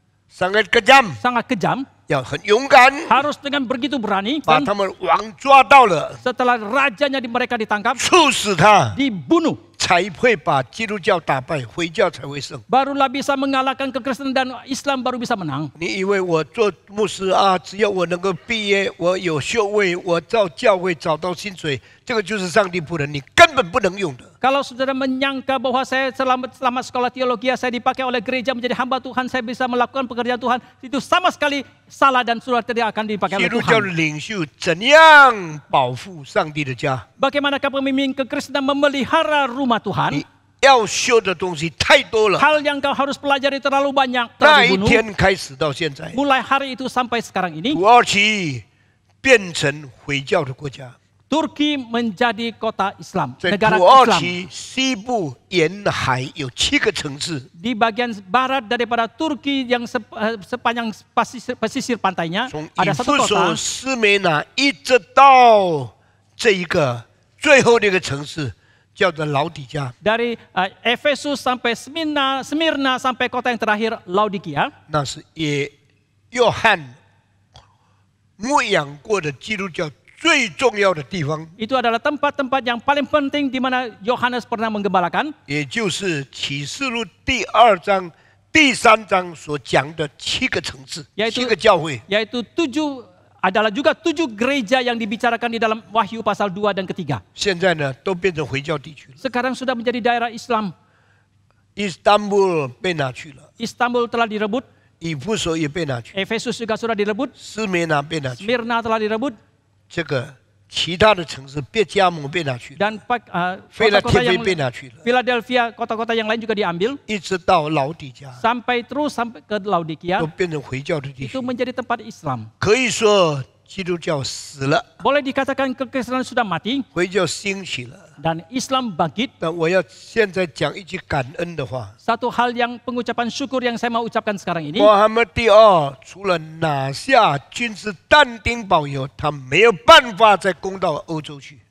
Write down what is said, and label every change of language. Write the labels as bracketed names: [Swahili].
[Indonesian] sangat kejam， sangat kejam, [Chinese] 要很勇敢， [Indonesian] harus dengan begitu berani. [Chinese] 把 [Indonesian] Dan [Chinese] 他们王抓到了， [Indonesian] setelah rajanya mereka ditangkap, [Chinese] 处死他， [Indonesian] dibunuh, [Chinese] 才会把基督教打败，回教才会胜。 [Indonesian] barulah bisa mengalahkan kekristenan dan Islam baru bisa menang. [Chinese] 你以为我做牧师啊，只要我能够毕业，我有修位，我到教会找到薪水，这个就是上帝仆人，你根本不能用的。 [Indonesian] Kalau saudara menyangka bahwa saya selama sekolah teologi saya dipakai oleh gereja menjadi hamba Tuhan, saya bisa melakukan pekerjaan Tuhan, itu sama sekali salah dan saudara tidak akan dipakai [Chinese] 基督教的 [Indonesian] Tuhan. [Chinese] 领袖怎样保护上帝的家？ [Indonesian] Bagaimanakah pemimpin kekristenan memelihara rumah Tuhan? [Chinese] 你要修的东西太多了。 [Indonesian] Hal yang kau harus pelajari terlalu banyak, [Chinese] 那 [Indonesian] telah [Chinese] 一 [Indonesian] dibunuh. [Chinese] 天开始到现在， [Indonesian] Mulai hari itu sampai sekarang ini, [Chinese] 土耳其变成回教的国家。 [Indonesian] Turki menjadi kota Islam, [Chinese] 在 [Indonesian] negara [Chinese] 土耳 [Indonesian] Islam. [Chinese] 其西部沿海有7个城市， [Indonesian] Di bagian barat daripada Turki yang sepanjang pesisir pantainya [Chinese] 从 [Indonesian] ada [Chinese] 以 [Indonesian] satu [Chinese] 弗所、 [Indonesian] kota [Chinese] 斯美拿一直到这一个最后的一个城市，叫做老底嘉。 [Indonesian] dari Efesus sampai Smyrna sampai kota yang terakhir Laodikia. [Chinese] 那是约翰牧养过的基督教最重要的地方， [Indonesian] Itu adalah tempat-tempat yang paling penting di mana Yohanes pernah menggembalakan. [Chinese] 也就是启示录第2章、第3章所讲的7个城市、 [Indonesian] Yaitu [Chinese] 7个教会。 [Indonesian] yaitu adalah juga 7 gereja yang dibicarakan di dalam Wahyu pasal 2 dan ketiga. [Chinese] 现在呢，都变成回教地区了。 [Indonesian] Sekarang sudah menjadi daerah Islam. [Chinese] 伊斯坦布尔被拿去了， [Indonesian] Istanbul telah direbut, [Chinese] 以弗所也被拿去， [Indonesian] Efesus juga sudah direbut, [Chinese] 斯美拿被拿去， [Indonesian] Smyrna telah direbut, [Chinese] 这个其他的城市，别加姆被拿去了， [Indonesian] dan [Chinese] 菲拉 [Indonesian] kota-kota [Chinese] 铁菲 [Indonesian] yang [Chinese] 被拿去了， [Indonesian] Philadelphia, kota-kota yang lain juga diambil, [Chinese] 一直到老底嘉， [Indonesian] sampai ke Laodikia. [Chinese] 都变成回教的地区 [Indonesian] Itu。 menjadi tempat Islam. [Chinese] 可以说基督教死了， [Indonesian] Boleh dikatakan kekristenan sudah mati [Chinese] 回教兴起了。 [Indonesian] dan Islam bangkit. [Chinese] 但我要现在讲一句感恩的话。 [Indonesian] Satu hal yang pengucapan syukur yang saya mau ucapkan sekarang ini, [Chinese] 穆罕默德第2除了拿下君士但丁堡以后，他没有办法再攻到欧洲去。